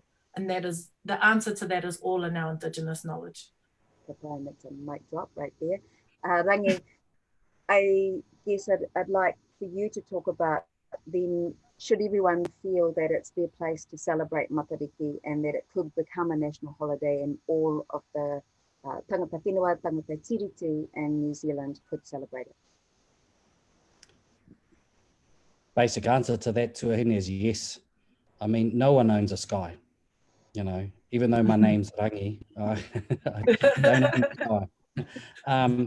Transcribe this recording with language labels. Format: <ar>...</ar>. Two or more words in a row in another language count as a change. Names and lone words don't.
<en>And that is, the answer to that is all in our Indigenous knowledge. That's a mic drop right there. Rangi, I guess I'd like for you to talk about then, should everyone feel that it's their place to celebrate Matariki and that it could become a national holiday and all of the</en> <mi>tangata whenua, tangata tiriti</mi> <en>and New Zealand could celebrate it? Basic answer to that, Tuahine, is yes. I mean, no one owns a sky, you know, even though my name's Rangi, I don't own a sky.</en>